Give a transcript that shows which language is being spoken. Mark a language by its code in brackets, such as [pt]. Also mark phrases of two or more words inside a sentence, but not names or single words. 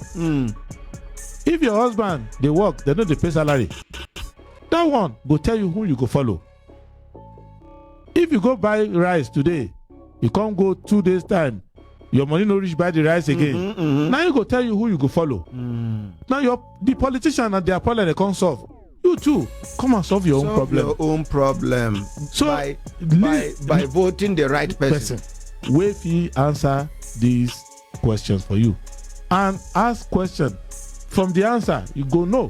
[pcm] If your husband dey work, they no dey pay salary, that one go tell you who you go follow. If you go buy rice today, you can't go 2 days time, your money no reach buy the rice again. Now you go tell you who you go follow. Now the politician and their problem they can't solve. You too, come and solve your own problem. Your own problem. So by voting the right person. Wey fit answer these questions for you, and ask question from the answer, you go know.